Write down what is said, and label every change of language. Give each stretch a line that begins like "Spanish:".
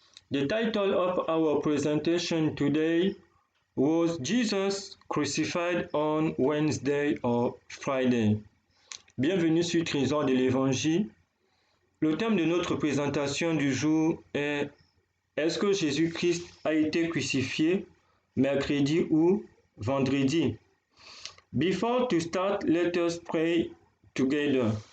English: The title of our presentation today was Jesus crucified on Wednesday or Friday.
French: Bienvenue sur Trésor de l'Évangile. Le thème de notre présentation du jour est Est-ce que Jésus-Christ a été crucifié mercredi ou vendredi?
English: Before to start, let us pray together.